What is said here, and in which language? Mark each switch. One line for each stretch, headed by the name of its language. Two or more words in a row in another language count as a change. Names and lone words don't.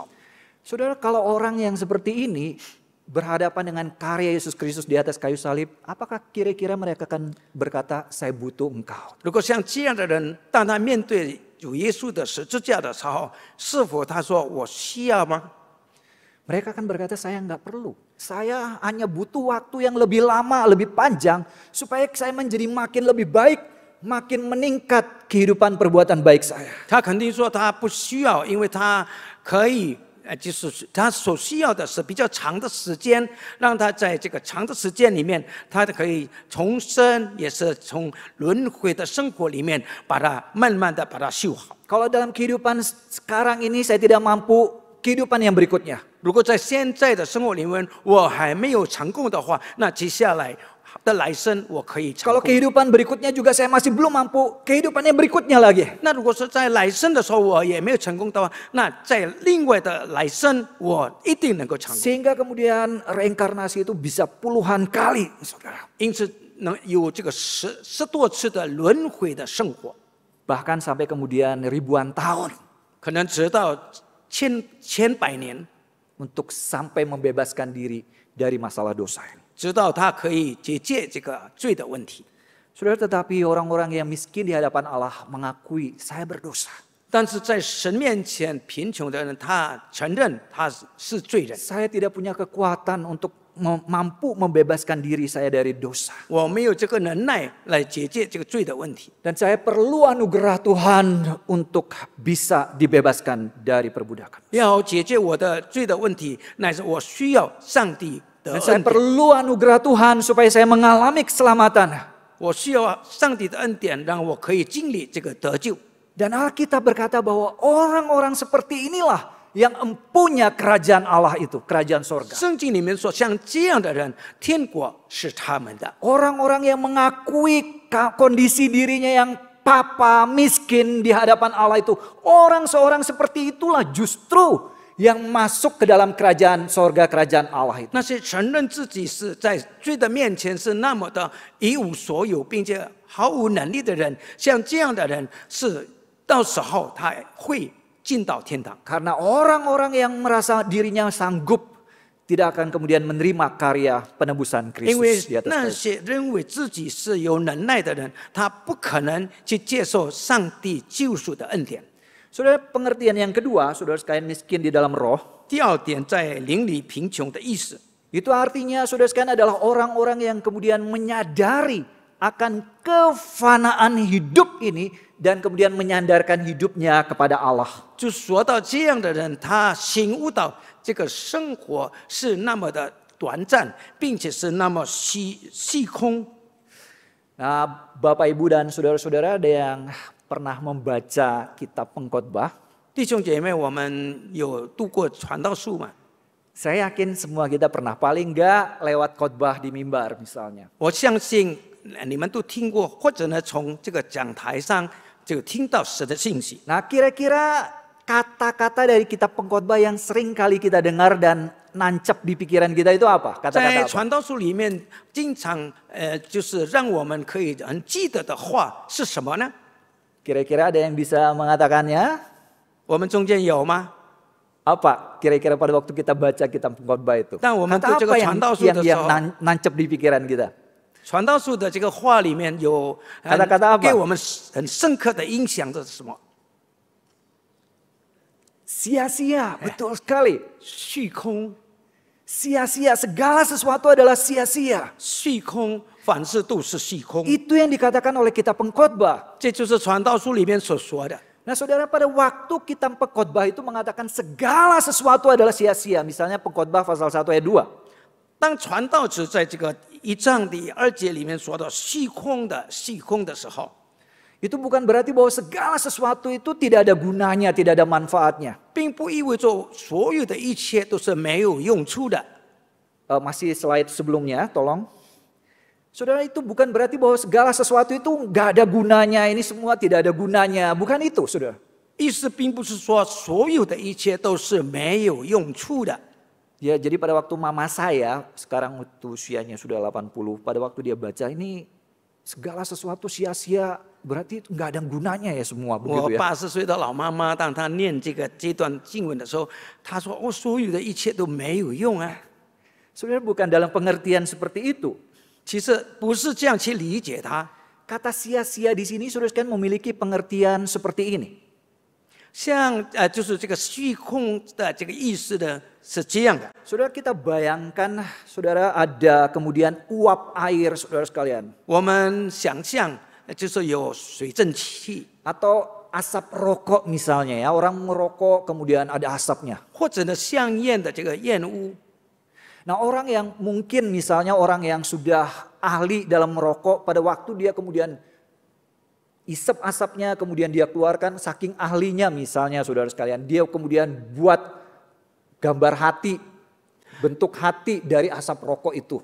Indonesian: Saudara, kalau orang yang seperti ini berhadapan dengan karya Yesus Kristus di atas kayu salib, apakah kira-kira mereka akan berkata, saya butuh engkau?
Chinese: 如果像这样的人，当他面对主耶稣的十字架的时候，是否他说我需要吗？
Indonesian: Mereka akan berkata, saya nggak perlu. Saya hanya butuh waktu yang lebih lama, lebih panjang, supaya saya menjadi makin lebih baik, makin meningkat kehidupan perbuatan baik saya.
Chinese: 他肯定说他不需要，因为他可以。就是他所需要的是比较长的时间，让他在这个长的时间里面，他可以重生，也是从轮回的生活里面，把它慢慢的把它修好。
Indonesian: Kalau dalam kehidupan sekarang ini saya tidak mampu, kehidupan yang berikutnya.
Chinese: 如果在现在的生活里面我还没有成功的话，那接下来的来生我可以成
Indonesian: Kalau
Chinese: 功。
Indonesian: kehidupan berikutnya juga saya masih belum mampu, kehidupannya berikutnya lagi.
Chinese: 那如果说在来生的时候我也没有成功的话，那在另外的来生我一定能够成功。
Indonesian: Sehingga kemudian reinkarnasi itu bisa puluhan kali, saudara.
Chinese: 因此能有这个十多次的轮回的生活，
Indonesian: Bahkan sampai kemudian ribuan tahun
Chinese: 可能直到千百年，
Indonesian: untuk sampai membebaskan diri dari masalah dosa ini.
Chinese: 直到他可以解决这个罪的问题。
Indonesian: Saudara, tetapi orang-orang yang miskin di hadapan Allah mengakui saya berdosa.
Chinese: 但是在神面前贫穷的人，他承认他是罪人。
Indonesian: Saya tidak punya kekuatan untuk mampu membebaskan diri saya dari dosa.
Chinese: 我没有这个能耐来解决这个罪的问题，
Indonesian: Dan saya perlu anugerah Tuhan untuk bisa dibebaskan dari perbudakan.
Chinese: 要解决我的罪的问题，乃是我需要上帝的得
Indonesian: Dan saya
Chinese: 恩典，
Indonesian: perlu anugerah Tuhan supaya saya mengalami keselamatan.
Chinese: 我需要上帝的恩典，让我可以经历这个得救。
Indonesian: Dan Alkitab berkata bahwa orang-orang seperti inilah yang empunya kerajaan Allah itu, kerajaan sorga.
Chinese: 圣经里面说，像这样的人，天国是他们的。
Indonesian: Orang-orang yang mengakui kondisi dirinya yang papa, miskin di hadapan Allah itu. Seorang seperti itulah justru yang masuk ke dalam kerajaan sorga, kerajaan Allah itu.
Chinese: 那些承认自己是在罪的面前是那么的一无所有，并且毫无能力的人，像这样的人是到时候他会进到天堂。
Indonesian: Karena orang-orang yang merasa dirinya sanggup tidak akan kemudian menerima karya penebusan
Chinese: 因为
Indonesian: Kristus di atas
Chinese: 那
Indonesian: kayu.
Chinese: 些认为自己是有能耐的人，他不可能去接受上帝救赎的恩典。
Indonesian: Saudara, pengertian yang kedua, saudara sekalian miskin di dalam roh,
Chinese: 第二点，在灵里贫穷的意思，
Indonesian: itu artinya saudara sekalian adalah orang-orang yang kemudian menyadari akan kefanaan hidup ini dan kemudian menyandarkan hidupnya kepada Allah.
Chinese: 就说到这样的人，他醒悟到这个生活是那么的短暂，并且是那么虚空。
Indonesian: Nah, Bapak Ibu dan saudara-saudara ada yang pernah membaca kitab Pengkhotbah?
Chinese: 弟兄姐妹，我们有读过传道书吗？
Indonesian: Saya yakin semua kita pernah, paling enggak lewat khotbah di mimbar misalnya.
Chinese: 我相信你们都听过，或者呢从这个讲台上就听到神的信息。
Indonesian: Nah, kira-kira kata-kata dari kitab Pengkhotbah yang sering kali kita dengar dan nancep di pikiran kita itu apa?
Chinese: 在
Indonesian: Kata-kata apa?
Chinese: 传道书里面，经常就是让我们可以很记得的话是什么呢？
Indonesian: Kira-kira ada yang bisa mengatakannya?
Chinese: 我们中间有吗？
Indonesian: Apa kira-kira pada waktu kita baca kitab Pengkhotbah itu?
Chinese: 但我们
Indonesian: Kata
Chinese: 对这个
Indonesian: apa
Chinese: 传道书的时
Indonesian: yang
Chinese: 候，
Indonesian: nancep di pikiran kita?
Chinese: 传道书的这个话里面有
Indonesian: Kata-kata apa?
Chinese: 给我们很深刻的影响的是什么？
Indonesian: Sia-sia, betul sekali.
Chinese: 虚空，
Indonesian: Sia-sia, segala sesuatu adalah sia-sia.
Chinese: 虚空，凡事都是虚空。
Indonesian: Itu yang dikatakan oleh kitab Pengkhotbah.
Chinese: 这就是传道书里面所说的。
Indonesian: Nah, saudara, pada waktu kitab Pengkhotbah itu mengatakan segala sesuatu adalah sia-sia. Misalnya Pengkhotbah pasal 1 ayat 2.
Chinese: 当传道者在这个1章第2节里面说到虚空的时候，
Indonesian: Itu bukan berarti bahwa segala sesuatu itu tidak ada gunanya, tidak ada manfaatnya.
Chinese: 并不意味着所有的一切都是没有用处的。
Indonesian: Masih slide sebelumnya, tolong. Saudara, itu bukan berarti bahwa segala sesuatu itu nggak ada gunanya, ini semua tidak ada gunanya. Bukan itu, saudara.
Chinese: 意思并不是说所有的一切都是没有用处的。
Indonesian: Ya, jadi pada waktu mama saya, sekarang usianya sudah 80, pada waktu dia baca ini segala sesuatu sia-sia, berarti itu nggak ada gunanya ya semua
Chinese: 我
Indonesian: begitu ya.
Chinese: 80 岁的老妈妈，当她念这段经文的时候，她说：“我所有的一切都没有用啊。”
Indonesian: Saudara, bukan dalam pengertian seperti itu.
Chinese: 其实不是这样去理解它。
Indonesian: Kata sia-sia di sini saudara sekalian memiliki pengertian seperti ini.
Chinese: 像就是这个虚空的这个意思呢，是这样的。
Indonesian: Saudara, kita bayangkan, saudara, ada kemudian uap air, saudara sekalian.
Chinese: 我们想象就是有水蒸气，
Indonesian: Atau asap rokok misalnya ya, orang merokok kemudian ada asapnya.
Chinese: 或者呢香烟的这个烟雾。
Indonesian: Nah, orang yang mungkin misalnya orang yang sudah ahli dalam merokok, pada waktu dia kemudian isep asapnya, kemudian dia keluarkan, saking ahlinya misalnya saudara sekalian, dia kemudian buat gambar hati, bentuk hati dari asap rokok itu.